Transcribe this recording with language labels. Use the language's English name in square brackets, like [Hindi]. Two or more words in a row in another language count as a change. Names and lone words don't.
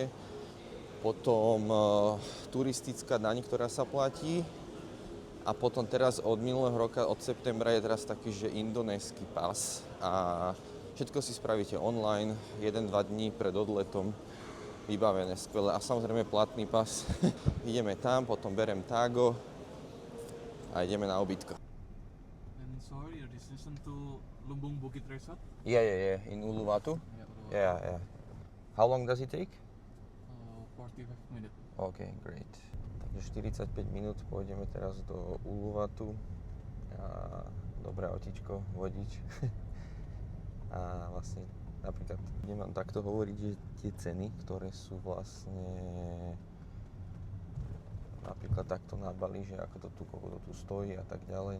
[Slovak] Potom turistická daň, ktorá sa platí a potom teraz od minulého roka, od septembra je teraz taký, že indonésky pas a všetko si spravíte online, 1-2 dní pred odletom, vybavené, skvelé a samozrejme platný pas. Ideme tam, potom berem tágo a ideme na ubytko. [English] And sorry, your destination to Lumbung Bukit Resort? Yeah, in Uluwatu? Yeah. How long does it take? 45 minutes. OK, great. [Slovak] Takže 45 minút pôjdeme teraz do Uluwatu. A dobré autíčko, vodič. A vlastne napríklad budem vám takto hovoriť, že tie ceny, ktoré sú vlastne napríklad takto na Bali, že ako to tu, koľko to tu stojí a tak ďalej.